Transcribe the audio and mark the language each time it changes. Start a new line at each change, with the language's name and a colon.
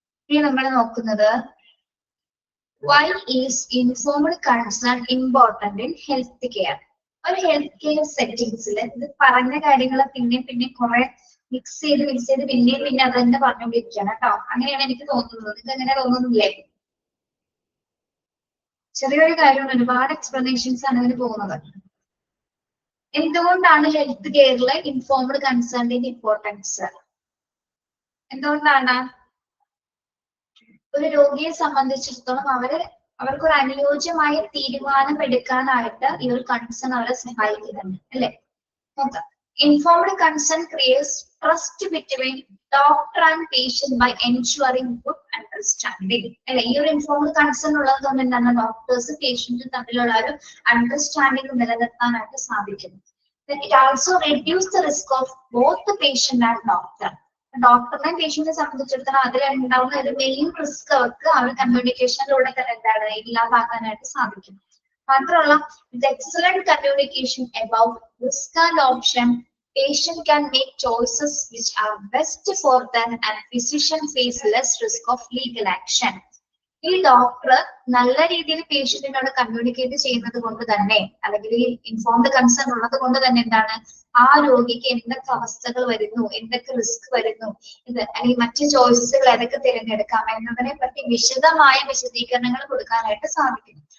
Malayalam: ഇനി നമ്മൾ നോക്കുന്നത്
English: why is informed consent important in health care?
Malayalam: ഒരു ഹെൽത്ത് കെയർ സെറ്റിംഗ്സിൽ ഇത് പറഞ്ഞ കാര്യങ്ങൾ പിന്നെ കുറെ മിക്സ് ചെയ്ത് പിന്നെ അത് തന്നെ പറഞ്ഞുകൊണ്ടിരിക്കുകയാണ് കേട്ടോ. അങ്ങനെയാണ് എനിക്ക് തോന്നുന്നത്. നിങ്ങൾക്ക് എങ്ങനെ തോന്നുന്നില്ലേ? ചെറിയൊരു കാര്യമാണ്, ഒരുപാട് എക്സ്പ്ലനേഷൻസ് ആണ് ഇതിന് പോകുന്നത്. എന്തുകൊണ്ടാണ് ഹെൽത്ത് കെയറിലെ ഇൻഫോംഡ് കൺസേണിന്റെ ഇമ്പോർട്ടൻസ്? എന്തുകൊണ്ടാണ്? ഒരു രോഗിയെ സംബന്ധിച്ചിടത്തോളം അവർക്കൊരു അനുയോജ്യമായ തീരുമാനം എടുക്കാനായിട്ട് ഈ ഒരു കൺസേൺ അവരെ സഹായിക്കുന്നുണ്ട് അല്ലെ? നോക്കാം,
English: Informed consent creates trust between doctor and patient by ensuring good understanding.
Malayalam: അല്ലെ, ഈ ഒരു ഇൻഫോംഡ് കൺസേൺ ഉള്ളത് കൊണ്ട് എന്താണ് ഡോക്ടേഴ്സ് പേഷ്യന്റും തമ്മിലുള്ള ഒരു അണ്ടർസ്റ്റാൻഡിംഗ് നിലനിർത്താനായിട്ട് സാധിക്കുന്നു.
English: It also reduces the risk of both the patient and doctor.
Malayalam: ഡോക്ടറിനെയും പേഷ്യന്റിനെ സംബന്ധിച്ചിടത്തോളം അതിലുണ്ടാവുന്ന ഒരു മെയിൻ റിസ്ക് അവർക്ക് ആ ഒരു കമ്മ്യൂണിക്കേഷനിലൂടെ തന്നെ എന്താണ് ഇല്ലാതാക്കാനായിട്ട് സാധിക്കും.
English: മാത്രമല്ല, with excellent communication about risk and option, patient can make choices which are best for them and physician face less risk of legal action.
Malayalam: ഈ ഡോക്ടർ നല്ല രീതിയിൽ പേഷ്യന്റിനോട് കമ്മ്യൂണിക്കേറ്റ് ചെയ്യുന്നത് കൊണ്ട് തന്നെ, അല്ലെങ്കിൽ ഈ ഇൻഫോംഡ് കൺസേൺ ഉള്ളത് കൊണ്ട് തന്നെ എന്താണ് ആ രോഗിക്ക് എന്തൊക്കെ അവസ്ഥകൾ വരുന്നു, എന്തൊക്കെ റിസ്ക് വരുന്നു, ഇത് അല്ലെങ്കിൽ മറ്റു ചോയ്സുകൾ ഏതൊക്കെ തിരഞ്ഞെടുക്കാം എന്നതിനെ പറ്റി വിശദമായ വിശദീകരണങ്ങൾ കൊടുക്കാനായിട്ട് സാധിക്കും.